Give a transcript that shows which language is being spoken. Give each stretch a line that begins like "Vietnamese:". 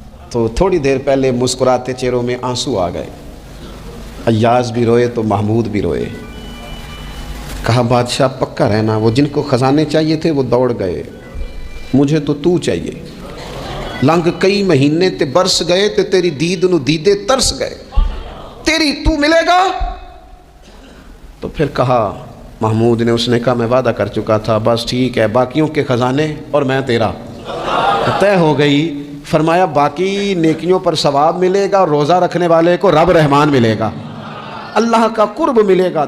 Urdu: تو تھوڑی دیر پہلے مسکراتے چہروں میں آنسو آ گئے. ایاز بھی روئے تو محمود بھی روئے. کہا بادشاہ پکا رہنا, وہ جن کو خزانے چاہیے تھے وہ دوڑ گئے, مجھے تو چاہیے.
Punjabi: لنگ کئی مہینے تے برس گئے تے تیری دید نو دیدے ترس گئے, تیری تو ملے گا.
Urdu: تو پھر کہا محمود نے, اس نے کہا میں وعدہ کر چکا تھا, بس ٹھیک ہے, باقیوں کے خزانے اور میں تیرا, طے ہو گئی. فرمایا باقی نیکیوں پر ثواب ملے گا, روزہ رکھنے والے کو رب رحمان ملے گا, اللہ کا قرب ملے گا.